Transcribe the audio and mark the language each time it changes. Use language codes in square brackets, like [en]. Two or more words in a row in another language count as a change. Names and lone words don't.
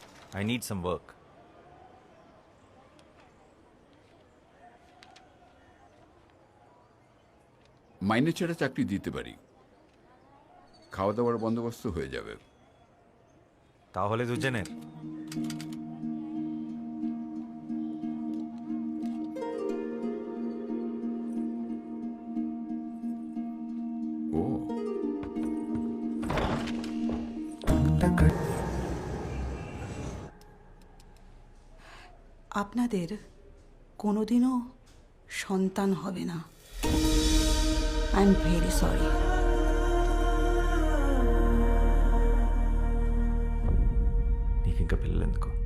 [en] I need some work. [bn] মাইনে ছেড়ে চাকরি দিতে পারি, খাওয়া দাওয়ার বন্দোবস্ত হয়ে যাবে। তাহলে দুজনের ও আপনাদের কোনোদিনও সন্তান হবে না। [en] I am very sorry. [te] నీకు ఇంకా పిల్లలు ఎందుకు?